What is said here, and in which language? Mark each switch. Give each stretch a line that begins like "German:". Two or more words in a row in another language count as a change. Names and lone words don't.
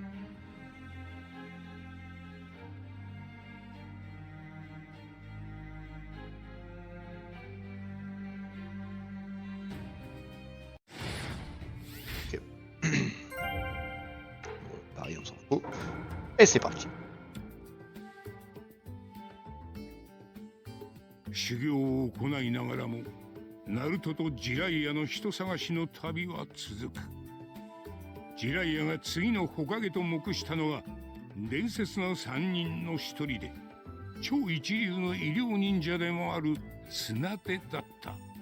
French: Ok. Pari, on s'en fout. Et c'est parti.
Japanese: 修行を行いながらもナルトとジライアの人探しの旅は続く。ジライアが次のホカゲと目したのは伝説の3人の一人で超一流の医療忍者でもある綱手だった。